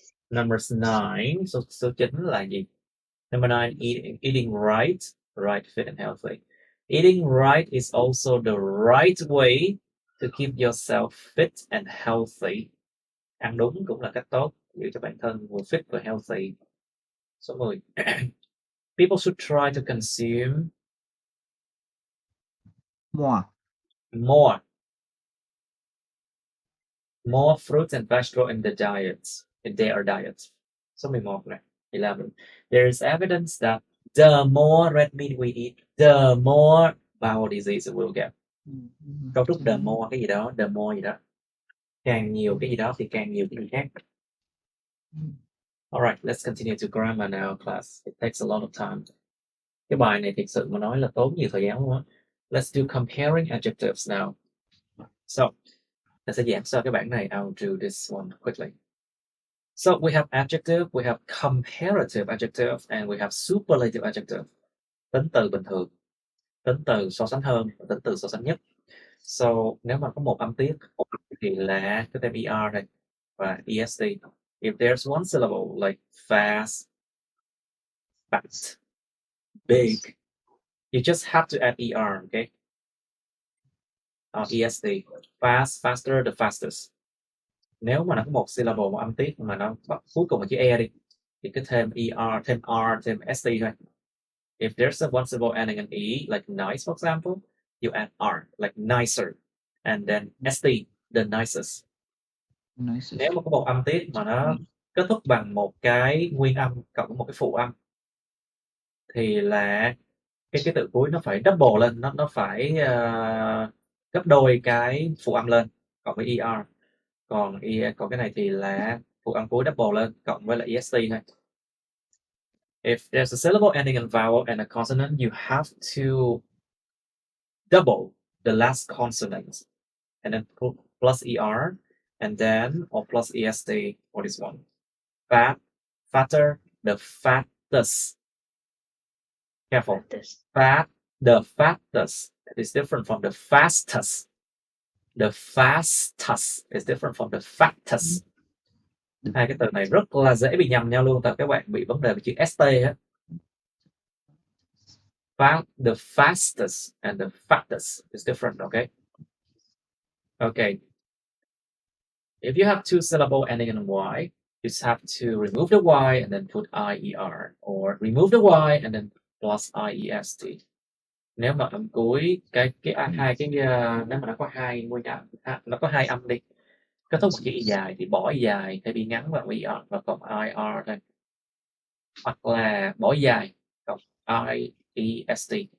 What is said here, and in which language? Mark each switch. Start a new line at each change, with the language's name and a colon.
English: Number 9.
Vietnamese: Số 9 là gì?
English: Number 9, eating right, fit and healthy. Eating right is also the right way to keep yourself fit and healthy.
Vietnamese: Ăn đúng cũng là cách tốt giữ cho bản thân vừa fit và healthy. Số 10.
English: People should try to consume more fruits and vegetables in their diets.
Vietnamese: Số 11 này.
English: 11. There is evidence that the more red meat we eat, the more bowel disease we'll get.
Vietnamese: Cấu trúc the more cái gì đó, càng nhiều cái gì đó thì càng nhiều cái gì khác.
English: Alright, let's continue to grammar now, class. It takes a lot of time.
Vietnamese: Cái bài này thực sự mà nói là tốn nhiều thời gian luôn á.
English: Let's do comparing adjectives now.
Vietnamese: So, ta sẽ giảm sao cái bảng này.
English: I'll do this one quickly. So we have adjective, we have comparative adjective, and we have superlative adjective.
Vietnamese: Tính từ bình thường, tính từ so sánh hơn, và tính từ so sánh nhất. So nếu mà có một âm tiết thì là cái thêm er này và est.
English: If there's one syllable like fast, fat, big, you just have to add er, okay? Est, fast, faster, the fastest.
Vietnamese: Nếu mà nó có một syllable, một âm tiết mà nó cuối cùng là chữ e đi, thì cứ thêm er, thêm r, thêm st thôi.
English: If there's a one syllable ending in e, like nice, for example, you add r, like nicer, and then st, the nicest.
Vietnamese: Nếu mà có một âm tiết mà nó kết thúc bằng một cái nguyên âm cộng một cái phụ âm, thì là cái từ cuối nó phải double lên, nó phải gấp đôi cái phụ âm lên cộng với er. Còn cái này thì là phụ âm cuối double lên cộng với lại est thôi.
English: If there's a syllable ending in vowel and a consonant, you have to double the last consonant and then plus er, and then or plus est for this one. Fat, fatter, the fattest. Careful. Fat, the fattest is different from the fastest. The fastest is different from the fattest.
Vietnamese: Hai cái từ này rất là dễ bị nhầm nhau luôn, tại các bạn bị vấn đề về chữ ST á.
English: The fastest and the fastest is different, okay? Okay. If you have two syllable ending in Y, you just have to remove the Y and then put IER, or remove the Y and then plus IEST.
Vietnamese: Nếu mà âm cuối hai cái nếu mà nó có hai nguyên âm, nó có hai âm đi, kết thúc một chữ y dài thì bỏ y dài thay vì ngắn vào IR và cộng IR thôi, hoặc là bỏ y dài cộng IEST.